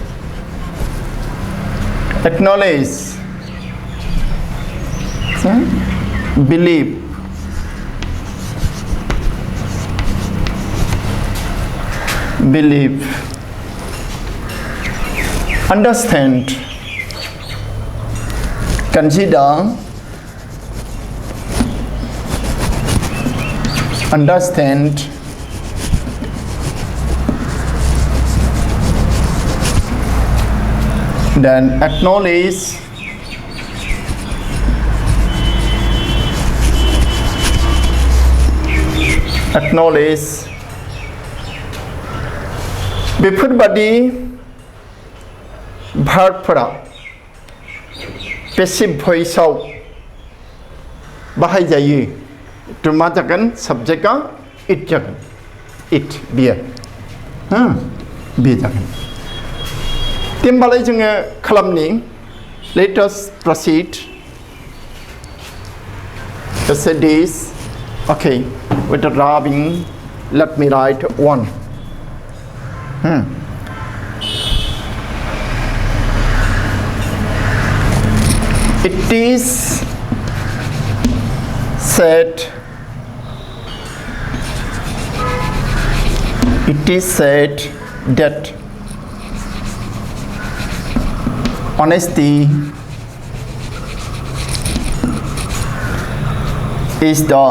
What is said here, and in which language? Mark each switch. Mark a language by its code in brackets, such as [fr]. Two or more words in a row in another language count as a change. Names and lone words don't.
[en] acknowledge, believe, understand, consider, understand, then acknowledge, [brx] बेफोरबादि भार्बफोरा [en] passive voice [brx] आव बाहाय जायो तो मा जागोन सब्जेक्टआ it जागोन it बियो बे जागोन होमबालाय जोङो खालामनि [en] let us proceed to say this. Okay, with the rubbing, let me write one. It is said that honesty is